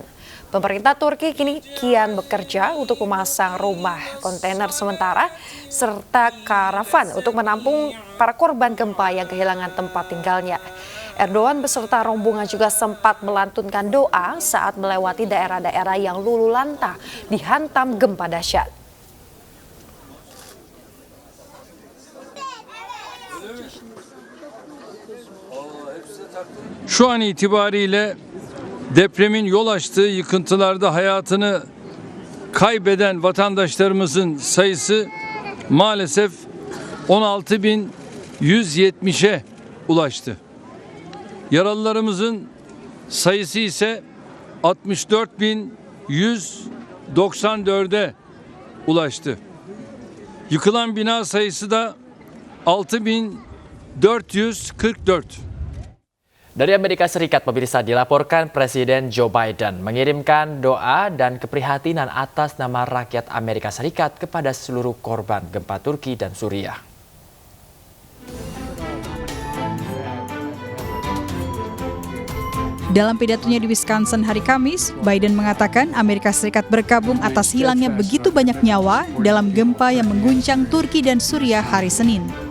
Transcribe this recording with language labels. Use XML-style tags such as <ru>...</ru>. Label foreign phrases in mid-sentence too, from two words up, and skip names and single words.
<id>Pemerintah Turki kini kian bekerja untuk memasang rumah kontainer sementara serta karavan untuk menampung para korban gempa yang kehilangan tempat tinggalnya. Erdogan beserta rombongan juga sempat melantunkan doa saat melewati daerah-daerah yang luluh lantah dihantam gempa dahsyat.</id> <tr>Şu an itibariyle depremin yol açtığı yıkıntılarda hayatını kaybeden vatandaşlarımızın sayısı maalesef 16.170'e ulaştı. Yaralılarımızın sayısı ise 64.194'e ulaştı. Yıkılan bina sayısı da 6.444.</tr> <id>Dari Amerika Serikat, pemirsa, dilaporkan Presiden Joe Biden mengirimkan doa dan keprihatinan atas nama rakyat Amerika Serikat kepada seluruh korban gempa Turki dan Suriah. Dalam pidatonya di Wisconsin hari Kamis, Biden mengatakan Amerika Serikat berkabung atas hilangnya begitu banyak nyawa dalam gempa yang mengguncang Turki dan Suriah hari Senin.</id>